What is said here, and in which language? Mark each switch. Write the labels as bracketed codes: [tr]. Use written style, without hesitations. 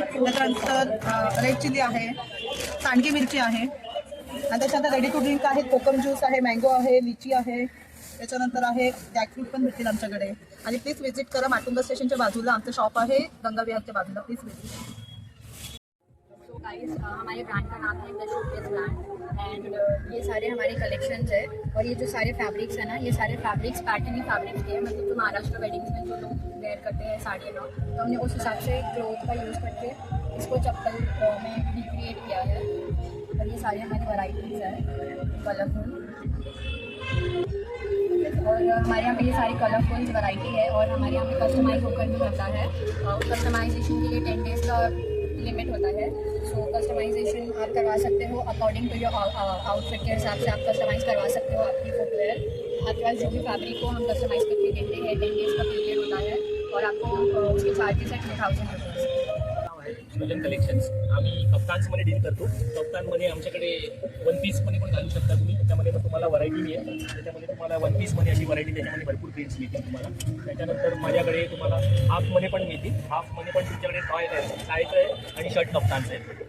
[mr] त्याच्यानंतर red chilli आहे, सांडगी मिरची आहे. आणि त्याच्यानंतर रेडी टू ड्रिंक आहे, कोकम ज्यूस आहे, मँगो आहे, लिची आहे. त्याच्यानंतर आहे जॅकफ्रूट पण भेटतील आमच्याकडे. आणि प्लीज व्हिजिट करा, माटुंगा स्टेशनच्या बाजूला आमचं शॉप आहे, गंगा विहारच्या बाजूला. Please visit. [hi] गाइस हमारे ब्रांड का नाम है द शोकेस ब्रांड एंड ये सारे हमारे कलेक्शंस है. और ये जो सारे फैब्रिक्स है ना, ये सारे फैब्रिक्स पैटर्नी फैब्रिक्स के हैं. मतलब जो महाराष्ट्र वेडिंग्स में जो लोग वेयर करते हैं साड़ी ना, तो हमने उस हिसाब से क्लोथ का यूज़ करके इसको चप्पल में रिक्रिएट किया है. और ये सारी हमारी वैराइटीज़ है कलरफुल. और हमारे यहाँ पे ये सारी कलरफुल वैरायटी है. और हमारे यहाँ पे कस्टमाइज होकर भी होता है. कस्टमाइजेशन के लिए 10 डेज़ का लिमिट होता है. सो कस्टमाइजेशन आप करवा सकते हो अकॉर्डिंग टू योर आउटफिट के हिसाब से आप कस्टमाइज़ करवा सकते हो अपनी फुटवेयर. आपके पास जो भी फैब्रिक को हम कस्टमाइज़ करके देते हैं. 10 डेज़ का पीरियड होता है और आपको उसके चार्जेस है 2000 रुपीज़. [mr] सृजन कलेक्शन्स आम्ही कप्तान्समध्ये डील करतो. कप्तानमध्ये आमच्याकडे वन पीसमध्ये पण घालू शकता तुम्ही. त्याच्यामध्ये पण तुम्हाला व्हरायटी मिळेल. त्याच्यामध्ये तुम्हाला वन पीसमध्ये अशी व्हरायटी, त्याच्यामध्ये भरपूर प्रिंट्स मिळतील तुम्हाला. त्याच्यानंतर माझ्याकडे तुम्हाला हाफमध्ये पण मिळतील. हाफमध्ये पण तुमच्याकडे टॉय आहे, टायचं आहे आणि शर्ट कप्तान्स आहेत.